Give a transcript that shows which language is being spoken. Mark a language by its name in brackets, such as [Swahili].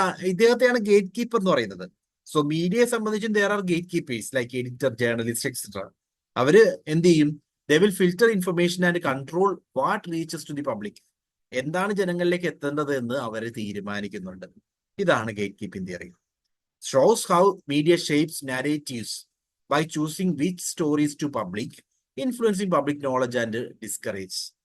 [Malayalam] ഇദ്ദേഹത്തെയാണ് gate keeper എന്ന് പറയുന്നത്. [English] so [Malayalam] മീഡിയയെ സംബന്ധിച്ചും [English] there are gatekeepers like editor, journalist, etc. [Malayalam] അവര് എന്ത് ചെയ്യും? [English] They will filter information and control what reaches to the public. [Malayalam] എന്താണ് ജനങ്ങളിലേക്ക് എത്തേണ്ടത് എന്ന് അവര് തീരുമാനിക്കുന്നുണ്ട്. ഇതാണ് gate keeping theory. [English] Shows how media shapes narratives by choosing which stories to public, influencing public knowledge and discourage.